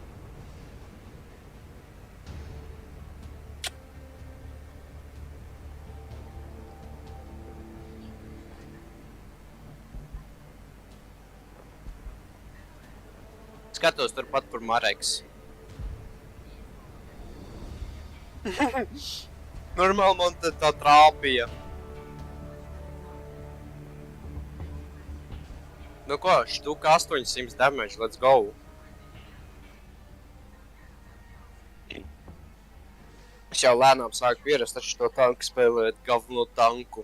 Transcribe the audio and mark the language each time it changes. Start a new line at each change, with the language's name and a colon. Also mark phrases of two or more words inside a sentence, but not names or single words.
Latvian: Skatos turpat par Mareks. Normāli man te tā trāpīja. Nu ko, štuka 800 damage,
English: let's go.
Latvian: Es jau lēnām sāku pierast ar šo tanku spēlēt galveno tanku.